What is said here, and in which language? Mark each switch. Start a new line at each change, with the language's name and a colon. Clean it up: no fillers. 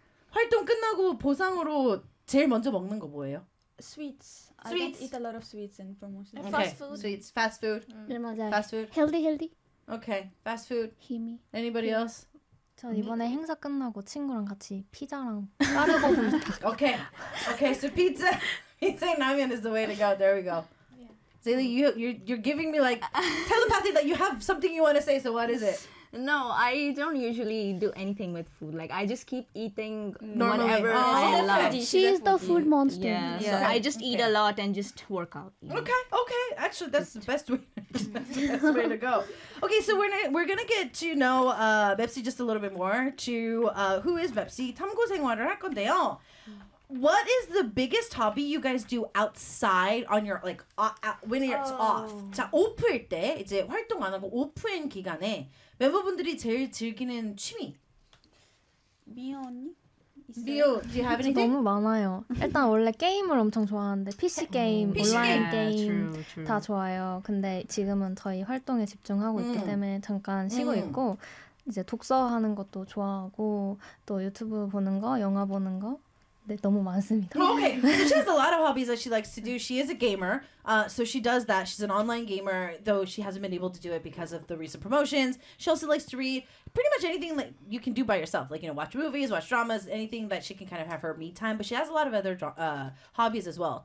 Korean: 활동 끝나고 보상으로 제일 먼저 먹는 거 뭐예요?
English: Sweets. I eat a lot of sweets in promotion. Okay. Fast food. Sweets. Fast food. Mm. Fast food. Healthy. Okay. Fast food. Himi. Anybody Himi. Else?
Korean: 저 이번에 행사 끝나고 친구랑 같이 피자랑 까르보
English: Okay. Okay. So pizza and ramen is the way to go. There we go. Yeah. Zaylee, you're giving me like telepathy that you have something you want to say. So what is it? No, I don't usually do anything with food. Like, I just keep eating Normally. Whatever oh. I love. She's the food monster. Yeah, yeah. So I just okay. eat a lot and just work out. You know? Okay. Actually, that's the best way. That's the best way to go. Okay, so we're gonna get to know Bepsi just a little bit more. To who is Bepsi? 탐구생활을 할 건데요. What is the biggest hobby you guys do outside on your like when it's oh. off?
Korean: 자, 오프일 때 이제 활동 안 하고 오프인 기간에 멤버분들이 제일 즐기는 취미. 미호 언니?
English: 미호, do you have anything?
Korean: 너무 많아요. 일단 원래 게임을 엄청 좋아하는데 PC 게임, PC 온라인 게임 yeah, true. 다 좋아요. 근데 지금은 저희 활동에 집중하고 있기 때문에 잠깐 쉬고 있고 이제 독서하는 것도 좋아하고 또 유튜브 보는 거, 영화 보는 거. 네, 너무 많습니다.
English: Okay, so she has a lot of hobbies that she likes to do. She is a gamer, so she does that. She's an online gamer, though she hasn't been able to do it because of the recent promotions. She also likes to read pretty much anything that you can do by yourself, like, you know, watch movies, watch dramas, anything that she can kind of have her me time. But she has a lot of other hobbies as well.